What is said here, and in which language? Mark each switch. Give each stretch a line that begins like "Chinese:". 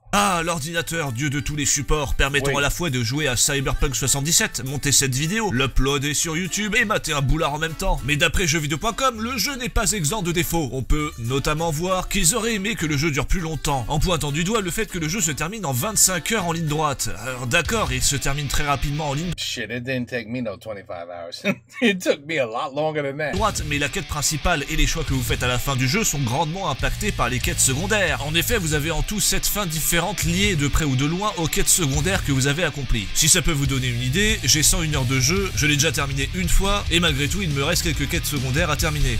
French: Ah, l'ordinateur, dieu de tous les supports, permettant à la fois de jouer à Cyberpunk 77, monter cette vidéo, l'uploader sur YouTube et mater un boulard en même temps. Mais d'après jeuxvideo.com, le jeu n'est pas exempt de défauts. On peut notamment voir qu'ils auraient aimé que le jeu dure plus longtemps, en pointant du doigt le fait que le jeu se termine en 25 heures en ligne droite. Alors d'accord, il se termine très rapidement en ligne
English: Shit, it didn't take me no 25 hours. It took me a lot longer than that.
French: droite, mais la quête principale et les choix que vous faites à la fin du jeu sont grandement impactés par les quêtes secondaires. En effet, vous avez en tout 7 fins différentes liées de près ou de loin aux quêtes secondaires que vous avez accomplies. Si ça peut vous donner une idée, j'ai 101 heures de jeu, je l'ai déjà terminé une fois, et malgré tout il me reste quelques quêtes secondaires à terminer.